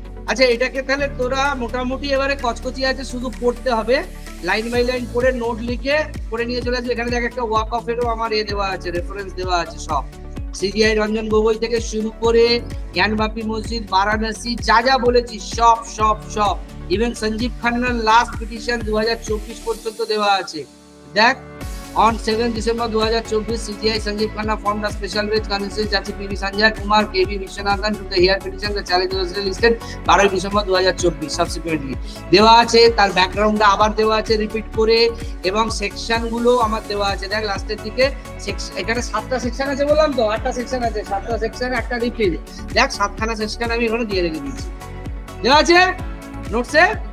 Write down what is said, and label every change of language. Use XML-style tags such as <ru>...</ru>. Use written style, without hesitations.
<bn>আচ্ছা, এটাকে তাহলে তোরা মোটামুটি এবারে কচকচি আছে, শুধু পড়তে হবে, লাইন বাই লাইন পড়ে নোট লিখে পড়ে নিয়ে চলে আসবে। এখানে দেখ একটা ওয়াক অফেরও আমার দেওয়া আছে, রেফারেন্স দেওয়া আছে সব, সিজিআই রঞ্জন গগৈ থেকে শুরু করে জ্ঞানবাপী মসজিদ, বারাণসী, যা যা বলেছি সব সব সব, ইভেন সঞ্জীব খান্নার লাস্ট পিটিশন 2024 পর্যন্ত দেওয়া আছে। দেখ,</bn> <en>on 7 December 2024, CGI Sanjeev Khanna formed a special bench consisting of P.V. Sanjay Kumar, K.V. Vishwanathan to the hear petition. The challenge was listed 12 December 2024 subsequently.</en> <bn>দেওয়া আছে, তার ব্যাকগ্রাউন্ডটা আবার দেওয়া আছে রিপিট করে, এবং সেকশন গুলো আমার দেওয়া আছে। দেখ লাস্টের দিকে এখানে 7টা সেকশন আছে, বললাম তো 8টা সেকশন আছে, 7টা সেকশন একটা রিপিট। দেখ 7খানা সেকশন আমি এখানে দিয়ে রেখে দিয়েছি, দেওয়া আছে নোটসে।</bn>